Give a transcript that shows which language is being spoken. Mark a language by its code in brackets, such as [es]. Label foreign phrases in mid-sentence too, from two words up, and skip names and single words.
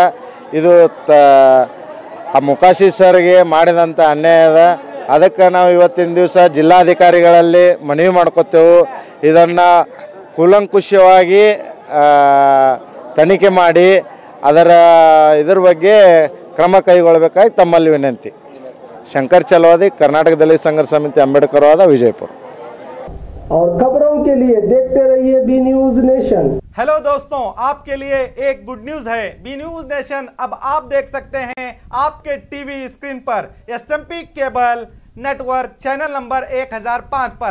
[kn] ಇದು ಆ ಮುಕಾಶಿ ಸರ್ಗೆ ಮಾಡಿದಂಥ ಅನ್ಯಾಯ ಅದ। ಅದಕ್ಕೆ ನಾವು ಇವತ್ತಿನ ದಿವಸ ಜಿಲ್ಲಾಧಿಕಾರಿಗಳಲ್ಲಿ ಮನವಿ ಮಾಡ್ಕೊತೇವೆ, ಇದನ್ನು ಕೂಲಂಕುಷವಾಗಿ ತನಿಖೆ ಮಾಡಿ ಇದರ ಬಗ್ಗೆ ಕ್ರಮ ಕೈಗೊಳ್ಳಬೇಕಾಗಿ ತಮ್ಮಲ್ಲಿ ವಿನಂತಿ। [hi] शंकर चलवादी, कर्नाटक दलित संघर्ष समिति, अंबेडकरवादा, विजयपुर। और खबरों के लिए देखते रहिए बी न्यूज नेशन। हेलो दोस्तों, आपके लिए एक [en] good news [hi] है। बी न्यूज नेशन अब आप देख सकते हैं आपके [en] TV screen [hi] पर SMP केबल नेटवर्क [en] channel number [hi] 1005 पर।